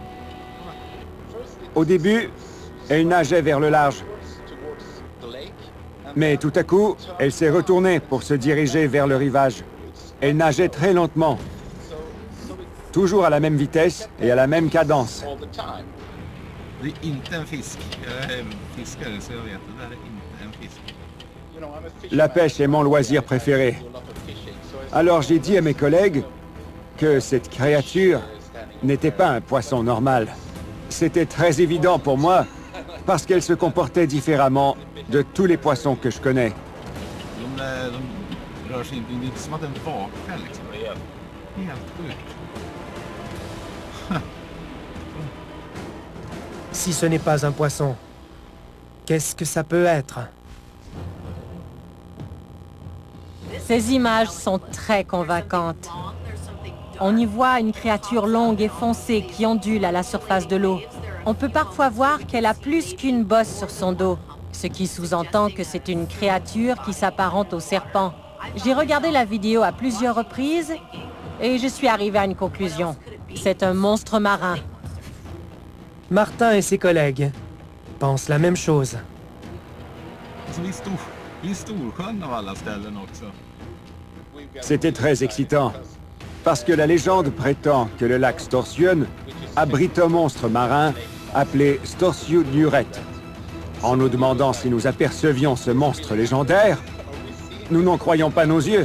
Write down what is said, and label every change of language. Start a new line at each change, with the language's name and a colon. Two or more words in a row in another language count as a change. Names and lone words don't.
French: Au début, elle nageait vers le large. Mais tout à coup, elle s'est retournée pour se diriger vers le rivage. Elle nageait très lentement, toujours à la même vitesse et à la même cadence.
Swedish: Det är inte en fisk. Jag är fiskare så jag vet att det där är inte en fisk.
French: La pêche est mon loisir préféré. Alors j'ai dit à mes collègues que cette créature n'était pas un poisson normal. C'était très évident pour moi parce qu'elle se comportait différemment de tous les poissons que je connais.
Swedish: De rör sig inte, det är inte som att den vakar liksom. Helt sjukt.
French: Si ce n'est pas un poisson, qu'est-ce que ça peut être? Ces images sont très convaincantes. On y voit une créature longue et foncée qui ondule à la surface de l'eau. On peut parfois voir qu'elle a plus qu'une bosse sur son dos, ce qui sous-entend que c'est une créature qui s'apparente au serpent. J'ai regardé la vidéo à plusieurs reprises et je suis arrivé à une conclusion. C'est un monstre marin. Martin et ses collègues pensent la même chose.
Swedish: I Storsjön av alla ställen också.
French: C'était très excitant, parce que la légende prétend que le lac Storsjön abrite un monstre marin appelé Storsjöodjuret. En nous demandant si nous apercevions ce monstre légendaire, nous n'en croyons pas nos yeux.